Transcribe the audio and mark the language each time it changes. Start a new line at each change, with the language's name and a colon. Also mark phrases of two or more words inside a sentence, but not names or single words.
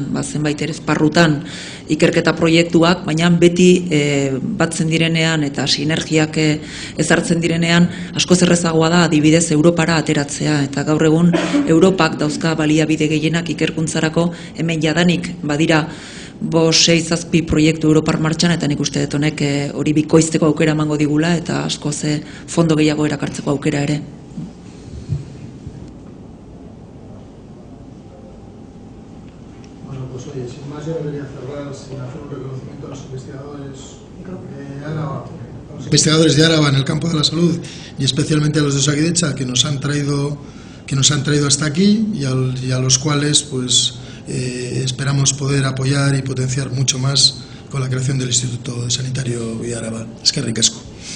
Basque: zenbait ere esparrutan ikerketa proiektuak, baina beti batzen direnean eta sinergiak ezartzen direnean askoz errezagoa da adibidez Europara ateratzea, eta gaur egun Europak dauzka baliabide gehienak ikerkuntzarako, hemen jadanik badira 5-6 proiektu Europar martxan, eta nik uste dut honek hori bikoizteko aukera emango digula eta askoz fondo gehiago erakartzeko aukera ere.
Spanish: Bueno, pues oye, sin más yo debería cerrar sin hacer un reconocimiento a los investigadores de Álava. A los investigadores de Álava en el campo de la salud y especialmente a los de Osakidetza que nos han traído hasta aquí y a los cuales pues esperamos poder apoyar y potenciar mucho más con la creación del Instituto Sanitario de Álava.
Basque: Eskerrik asko.